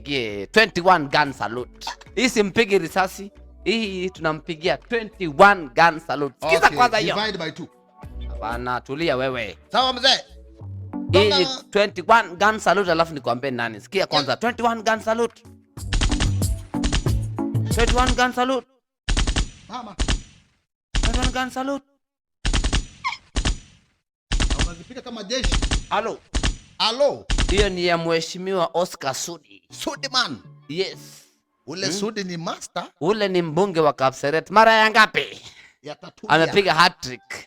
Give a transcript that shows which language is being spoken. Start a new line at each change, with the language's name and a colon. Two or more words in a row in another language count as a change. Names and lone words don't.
Swahili: tumpigie
English: 21 gun salute.
Swahili: Hii simpigi risasi. Hii tunampigia
English: 21 gun salute.
Swahili: Sikiza kwanza hiyo.
English: Divide by 2.
Swahili: Hapana, tulia wewe. Sawa mzee. Hii
English: 21 gun salute
Swahili: alafu nikwambie nani. Sikia kwanza
English: 21 gun salute. 21 gun salute.
Swahili: Mama.
English: 21 gun salute.
Swahili: Unazipika kama jeshi. Halo. Halo. Hiyo ni ya mheshimiwa Oscar Sudi. Sudi man. Yes. Ule Sudi ni master. Ule ni mbunge wa Kapseret. Mara ya ngapi? Ya 3. Amepiga hat-trick.